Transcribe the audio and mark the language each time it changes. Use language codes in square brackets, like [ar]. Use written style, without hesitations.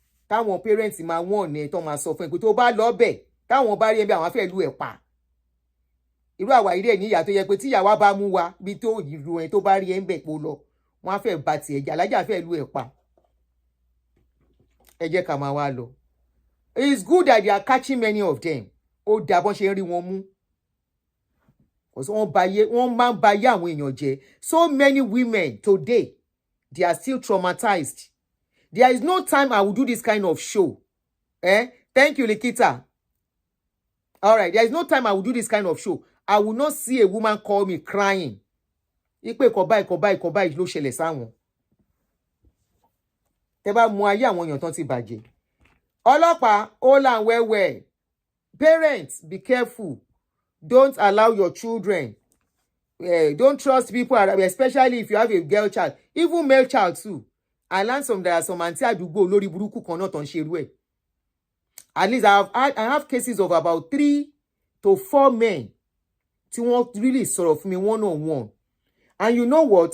[yo] Táwọn parents máa wọ́n ní tó máa sọ fún ẹ pé tó bá lọ bẹ̀ táwọn bá rí ẹ bí àwọn fẹ́ lù ẹ̀ pa. Irú àwa ire ní ìyá tó yẹ pé tí ìyá wa bá mú wa bí tó ìlú ẹ tó bá rí ẹ ń bẹ̀ pò lọ wọ́n á fẹ́ bá tiẹ̀ jà lájà fẹ́ lù ẹ̀ pa. Ẹ jẹ́ ká máa wá lọ. [en] It's good that they are catching many of them. [yo] Ó dà bọ́n ṣe ń rí wọn mú. Wọ́n máa ń ba ayé àwọn èèyàn jẹ́. [en] So many women today, they are still traumatized. There is no time I will do this kind of show. Thank you, Likita. All right, there is no time I will do this kind of show. I will not see a woman call me crying. [yo] Ipe kọ̀báì ló ṣẹlẹ̀ sáwọn. Tẹ́ bá mú ayé àwọn èèyàn tán ti bàjẹ́. [en] Ọlọ́pàá, hold on well. Parents, be careful. Don't allow your children. Don't trust people, especially if you have a girl child, even male child too. I learned there are some auntie [yo] àdúgbò lórí burúkú kan náà tó ń ṣerú ẹ̀. [en] At least I have cases of about 3 to 4 men [yo] tí wọ́n [en] really [yo] sọ̀rọ̀ fún mi [en] one-on-one. And you know what?